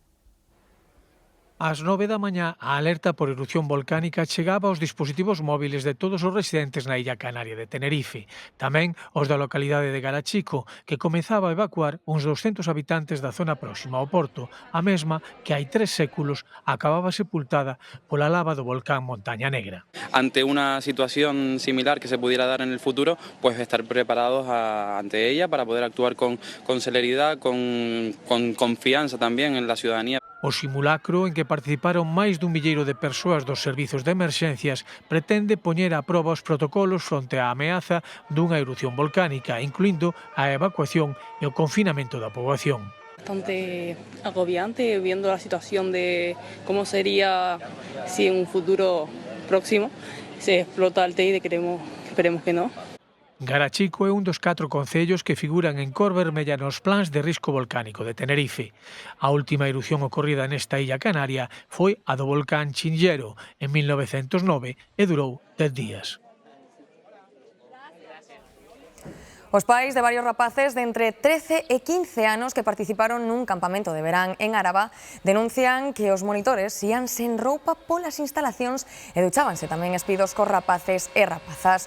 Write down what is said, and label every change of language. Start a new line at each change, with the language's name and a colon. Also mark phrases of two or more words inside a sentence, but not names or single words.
Galician: Ás 9 da mañá, a alerta por erupción volcánica chegaba aos dispositivos móviles de todos os residentes na illa canaria de Tenerife. Tamén os da localidade de Garachico, que comezaba a evacuar uns 200 habitantes da zona próxima ao porto, a mesma que hai 3 séculos acababa sepultada pola lava do volcán Montaña Negra.
Spanish: Ante una situación similar que se pudiera dar en el futuro, pues estar preparados ante ella para poder actuar con celeridad, con confianza también en la ciudadanía.
Galician: O simulacro, en que participaron máis dun milleiro de persoas dos servizos de emerxencias, pretende poñer a proba os protocolos fronte á ameaza dunha erupción volcánica, incluindo a evacuación e o confinamento da poboación.
Spanish: Bastante agobiante viendo la situación de cómo sería si en un futuro próximo se explota el TEI, esperemos que no.
Galician: Garachico é un dos 4 concellos que figuran en cor vermella nos plans de risco volcánico de Tenerife. A última erupción ocorrida nesta illa canaria foi a do volcán Chinllero en 1909 e durou 10 días. Os pais de varios rapaces de entre 13 e 15 anos que participaron nun campamento de verán en Áraba denuncian que os monitores ían sen roupa polas instalacións e duchábanse tamén espidos cos rapaces e rapazas.